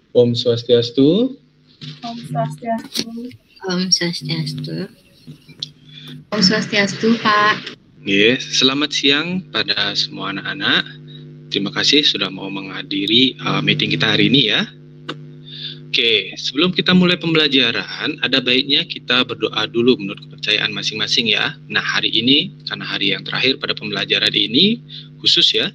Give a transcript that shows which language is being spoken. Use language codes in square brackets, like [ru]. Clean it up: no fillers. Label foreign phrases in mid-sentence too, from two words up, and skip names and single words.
[ban] Om Swastiastu. Om Swastiastu. Om Swastiastu. Om Swastiastu, Pak. [id] Yes, selamat siang pada semua anak-anak. Terima kasih sudah mau menghadiri meeting kita hari ini ya. Oke, sebelum kita mulai pembelajaran, ada baiknya kita berdoa dulu menurut kepercayaan masing-masing ya. Nah, hari ini, karena hari yang terakhir pada pembelajaran ini, khusus ya.